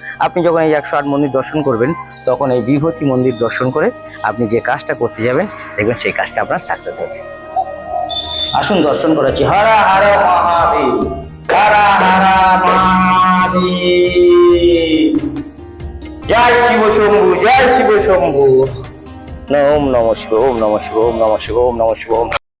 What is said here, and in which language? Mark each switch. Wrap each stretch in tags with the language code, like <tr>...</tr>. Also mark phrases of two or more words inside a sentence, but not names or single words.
<bn>আপনি যখন এই 108 মন্দির দর্শন করবেন, তখন এই বিভূতি মন্দির দর্শন করে আপনি যে কাজটা করতে যাবেন, দেখবেন সেই কাজটা আপনার সাকসেস হয়েছে। আসুন দর্শন করাচ্ছি।</bn> <sa>হরা হরা মহাদেব, হরা হরা মহাদেব।</sa> <bn>জয় শিব শম্ভু, জয় শিব শম্ভু।</bn> <sa>ওম নমঃ শিবায়, ওম নমঃ শিবায়, ওম নমঃ শিবায়, ওম নমঃ শিবায়, ওম নমঃ</sa>